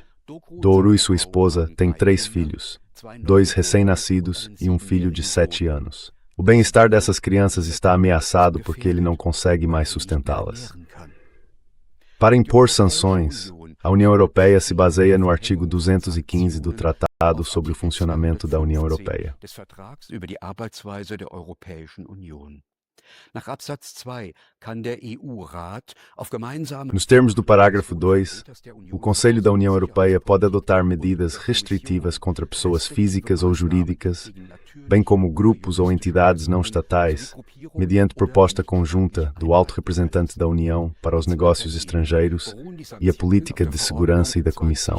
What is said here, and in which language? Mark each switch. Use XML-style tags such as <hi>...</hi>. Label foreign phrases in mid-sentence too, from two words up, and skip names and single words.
<pt>Doğru e sua esposa têm 3 filhos, 2 recém-nascidos e um filho de 7 anos. O bem-estar dessas crianças está ameaçado porque ele não consegue mais sustentá-las. Para impor sanções, a União Europeia se baseia no artigo 215 do Tratado sobre o Funcionamento da União Europeia.</pt> <de>Nach Absatz 2 kann der EU-Rat auf gemeinsame.</de> <pt>Nos termos do parágrafo 2, o Conselho da União Europeia pode adotar medidas restritivas contra pessoas físicas ou jurídicas, bem como grupos ou entidades não estatais, mediante proposta conjunta do Alto Representante da União para os Negócios Estrangeiros e a Política de Segurança e da Comissão.</pt>